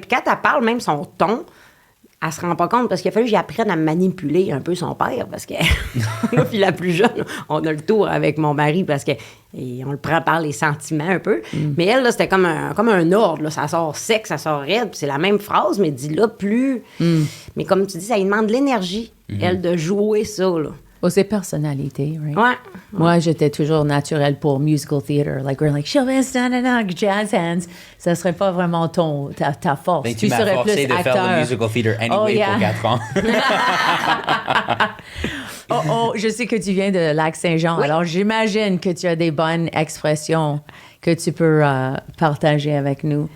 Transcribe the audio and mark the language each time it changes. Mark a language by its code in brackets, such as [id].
[fr] Puis quand elle parle, même son ton, elle se rend pas compte, parce qu'il a fallu que j'apprenne à manipuler un peu son père, parce que moi, puis la plus jeune, on a le tour avec mon mari, parce que et on le prend par les sentiments un peu. Mais elle, là, c'était comme un ordre, là. Ça sort sec, ça sort raide, puis c'est la même phrase, mais dit là plus... Mais comme tu dis, ça lui demande de l'énergie, elle, de jouer ça, là. Oh, c'est personnalité, right? Ouais. Moi, j'étais toujours naturelle pour musical theater. [en] Like, we're like, show me jazz hands. [fr] Ça serait pas vraiment ta force. Ben, tu m'as forcé de faire le musical theater anyway [en] Oh, yeah. [fr] pour 4 ans. Oh, je sais que tu viens de Lac-Saint-Jean. Alors, j'imagine que tu as des bonnes expressions que tu peux partager avec nous.